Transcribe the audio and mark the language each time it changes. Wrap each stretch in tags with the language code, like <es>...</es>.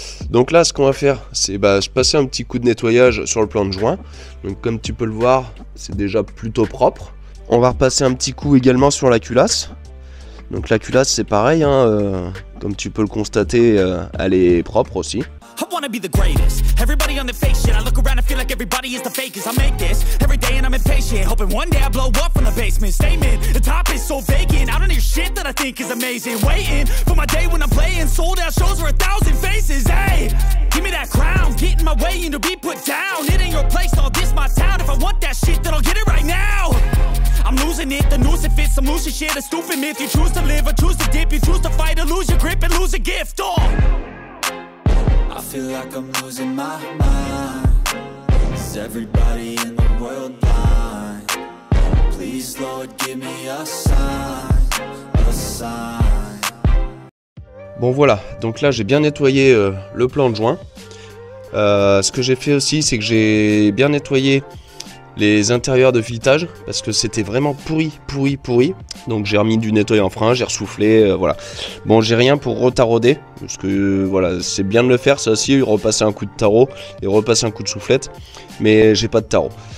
<fr>Donc là, ce qu'on va faire, c'est passer un petit coup de nettoyage sur le plan de joint. Donc comme tu peux le voir, c'est déjà plutôt propre. On va repasser un petit coup également sur la culasse. Donc la culasse, c'est pareil, hein, comme tu peux le constater, elle est propre aussi.</fr> <en>I wanna be the greatest. Everybody on the fake shit. I look around and feel like everybody is the fakest. I make this every day and I'm impatient. Hoping one day I blow up from the basement. Statement, the top is so vacant. I don't hear shit that I think is amazing. Waiting for my day when I'm playing sold out shows for 1,000 faces. Hey, give me that crown. Get in my way and to be put down. It ain't your place, all this my town. If I want that shit, then I'll get it right now. I'm losing it, the noose it fits. Some loose shit, a stupid myth. You choose to live or choose to dip. You choose to fight or lose your grip and lose a gift. Oh, I feel like I'm losing my mind. Is everybody in the world blind? Please, Lord, give me a sign, a sign.</en> <fr>Bon voilà, donc là j'ai bien nettoyé le plan de joint. Ce que j'ai fait aussi, c'est que j'ai bien nettoyé les intérieurs de filetage parce que c'était vraiment pourri. Donc j'ai remis du nettoyant en frein, j'ai ressoufflé, voilà. Bon, j'ai rien pour retarauder parce que voilà, c'est bien de le faire ça aussi, repasser un coup de tarot et repasser un coup de soufflette, mais j'ai pas de tarot.</fr>